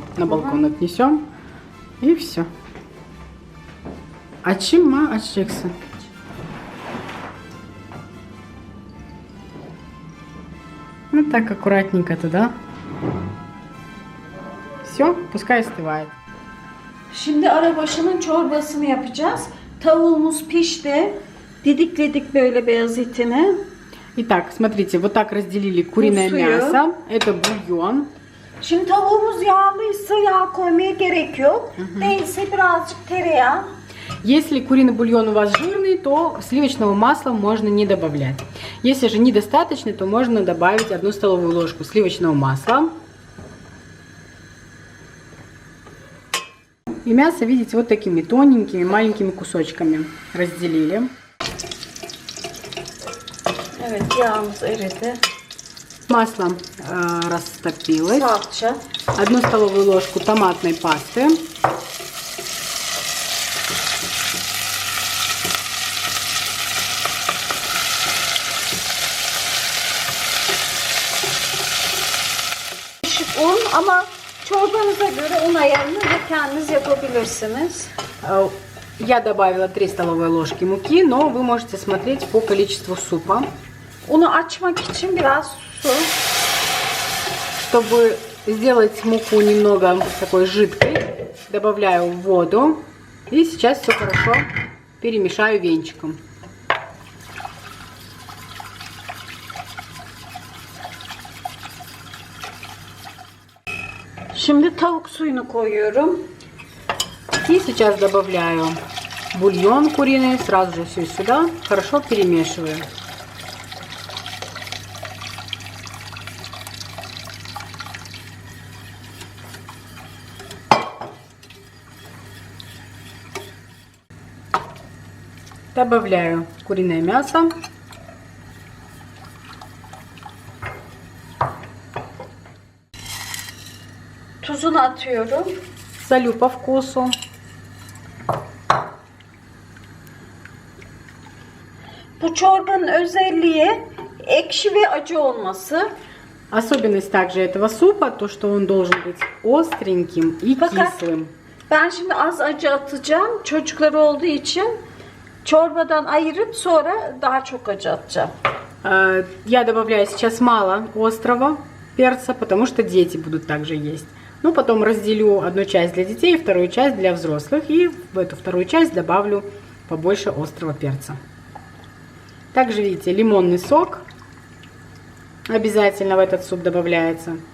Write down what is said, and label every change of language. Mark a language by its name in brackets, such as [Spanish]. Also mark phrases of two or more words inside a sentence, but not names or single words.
[Russian] На балкон отнесем. И все. Açacaksın. Вот так аккуратненько туда. Все, пускай остывает. [Turkish] Şimdi arabaşının çorbasını yapacağız. Tavuğumuz pişti. Didikledik böyle beyaz etini. [Russian] Итак, смотрите, вот так разделили куриное мясо. Это бульон. [Turkish] Şimdi tavuğumuz yağlıysa yağ koymaya gerek yok. Değilse birazcık tereyağı. [Russian] Если куриный бульон у вас жирный, то сливочного масла можно не добавлять. Если же недостаточно, то можно добавить 1 столовую ложку сливочного масла. И мясо, видите, вот такими тоненькими, маленькими кусочками разделили. [Turkish] Evet, yağımız eridi. [Russian] Масло растопилось. [Turkish] Salça. [Russian] 1 столовую ложку томатной пасты. [Turkish] Un ama çorbanıza göre un ayarını da kendiniz yapabilirsiniz. [Russian] Я добавила 3 столовые ложки муки, но вы можете смотреть по количеству супа. [Turkish] Unu açmak için biraz su. [Russian] Чтобы сделать муку немного такой жидкой, добавляю воду. И сейчас все хорошо перемешаю венчиком. [Turkish] Şimdi tavuk suyunu koyuyorum. [Russian] И сейчас добавляю бульон куриный, сразу же все сюда, хорошо перемешиваю. Добавляю куриное мясо. [Turkish] Tuzunu atıyorum. [Russian] Солю по вкусу. [Turkish] Bu çorbanın özelliği ekşi ve acı olması. [Russian] Особенность также этого супа, то что он должен быть остреньким и кислым. [Turkish] Ben şimdi az acı atacağım. Çocukları olduğu için çorbadan ayırıp sonra daha çok acı atacağım. [Russian] Я добавляю сейчас мало острого перца, потому что дети будут также есть. Ну, потом разделю одну часть для детей, вторую часть для взрослых. И в эту вторую часть добавлю побольше острого перца. Также, видите, лимонный сок обязательно в этот суп добавляется.